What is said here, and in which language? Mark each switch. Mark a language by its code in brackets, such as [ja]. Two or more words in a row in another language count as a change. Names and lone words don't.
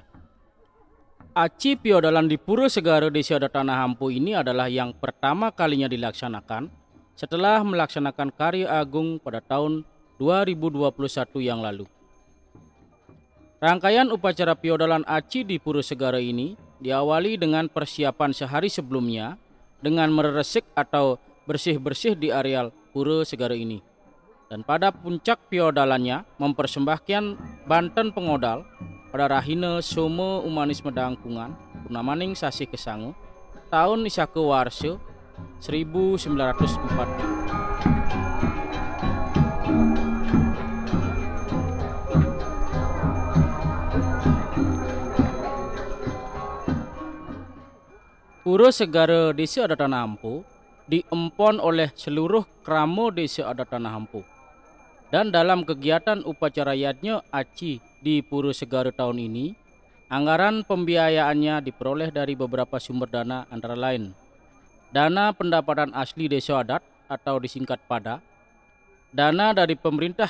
[id] Aci Piodalan di Pura Segara Desa Adat Tanah Hampu ini adalah yang pertama kalinya dilaksanakan setelah melaksanakan karya agung pada tahun 2021 yang lalu. Rangkaian upacara Piodalan Aci di Pura Segara ini diawali dengan persiapan sehari sebelumnya dengan meresik atau bersih-bersih di areal Pura Segara ini. Dan pada puncak piodalannya mempersembahkan Banten Pengodal pada Rahina Somo Umanis Medangkungan Purnamaning Sasi Kesangu tahun Isake Warsa 1940. Pura Segara Desa Adat Tanah Hampu diempon oleh seluruh kramo Desa Adat Tanah Hampu. Dan dalam kegiatan upacara yatnya Aci di Pura Segara tahun ini, anggaran pembiayaannya diperoleh dari beberapa sumber dana antara lain dana pendapatan asli Desa Adat atau disingkat PADA, dana dari pemerintah